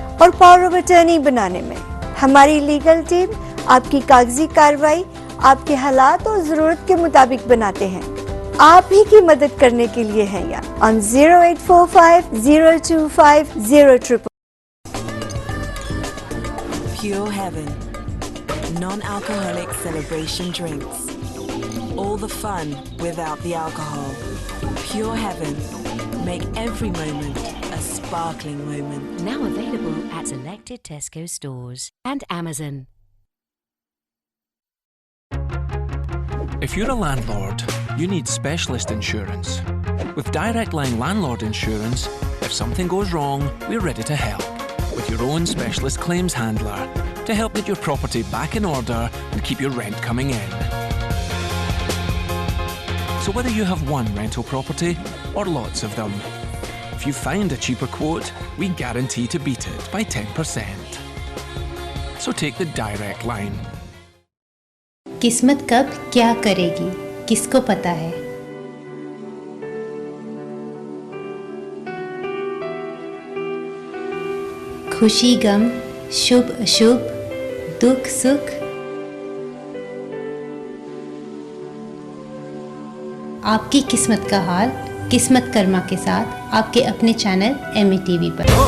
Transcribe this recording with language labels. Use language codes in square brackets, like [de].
[hi] और power of attorney बनाने में। हमारी लीगल टीम आपकी कागजी कार्रवाई आपके हालात और जरूरत के मुताबिक बनाते हैं। आप ही की मदद करने के लिए हैं यहाँ on 0845-025-000. [en] Pure Heaven. Non-alcoholic celebration drinks. All the fun without the alcohol. Pure Heaven. Make every moment a sparkling moment. Now available at selected Tesco stores and Amazon. If you're a landlord, you need specialist insurance. With Direct Line Landlord Insurance, if something goes wrong, we're ready to help. With your own specialist claims handler to help get your property back in order and keep your rent coming in. So whether you have one rental property or lots of them, if you find a cheaper quote, we guarantee to beat it by 10%. So take the Direct Line. [hi] किस्मत कब क्या करेगी, किसको पता है। खुशी गम, शुभ अशुभ, दुख सुख, आपकी किस्मत का हाल किस्मत कर्मा के साथ आपके अपने चैनल MA TV पर।